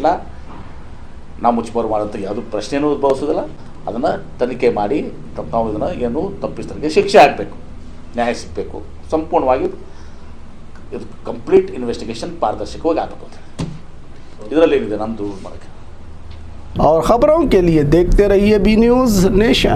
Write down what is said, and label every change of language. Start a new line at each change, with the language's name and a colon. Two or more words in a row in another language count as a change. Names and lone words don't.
Kannada: ನಾವು ಮುಚ್ಚುಮರೆ ಮಾಡೋಂಥ ಯಾವುದು ಪ್ರಶ್ನೆನೂ ಉದ್ಭವಿಸೋದಿಲ್ಲ. ಅದನ್ನು ತನಿಖೆ ಮಾಡಿ ನಾವು ಇದನ್ನು ಏನು ತಪ್ಪಿಸ್ತರಿಗೆ ಶಿಕ್ಷೆ ಆಗಬೇಕು, ನ್ಯಾಯ ಸಿಗಬೇಕು, ಸಂಪೂರ್ಣವಾಗಿ ಇದು
English: complete investigation
Kannada: ಪಾರದರ್ಶಕವಾಗಿ ಆಗಬೇಕು ಅಂತ ಹೇಳಿ ಇದರಲ್ಲಿ ಏನಿದೆ ನಮ್ಮದು ಮಾಡೋಕ್ಕೆ.
Hindi: और खबरों के लिए देखते रहिए बी न्यूज़ नेशन।